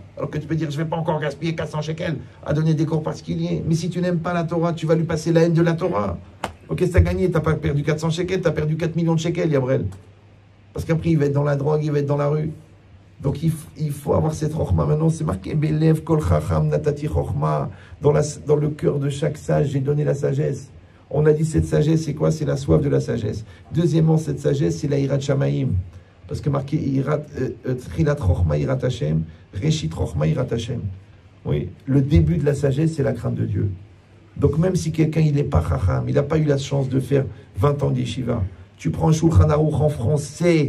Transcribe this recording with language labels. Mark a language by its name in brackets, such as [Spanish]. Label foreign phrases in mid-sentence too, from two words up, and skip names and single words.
[French] Alors que tu peux dire je vais pas encore gaspiller 400 shekels à donner des cours particuliers. Mais si tu n'aimes pas la Torah, tu vas lui passer la haine de la Torah. Ok, qu'est-ce que tu as gagné? Tu n'as pas perdu 400 shekels, tu as perdu 4 millions de shekels, Yabrel. Parce qu'après, il va être dans la drogue, il va être dans la rue. Donc il faut avoir cette chokhma. Maintenant, c'est marqué [Hebrew] בלב כל חכם נתתי חכמה. [French] Dans le cœur de chaque sage, j'ai donné la sagesse. On a dit cette sagesse, c'est quoi? C'est la soif de la sagesse. Deuxièmement, cette sagesse, c'est la [Hebrew] יראת שמים. [French] Parce que marqué [Hebrew] תחילת חכמה יראת השם ראשית חכמה יראת השם, Reshit chokhma hirat Hashem. [French] Oui, le début de la sagesse, c'est la crainte de Dieu. Donc même si quelqu'un, il n'est pas chacham, il n'a pas eu la chance de faire 20 ans d'yeshiva, tu prends Shulchan Aruch en français.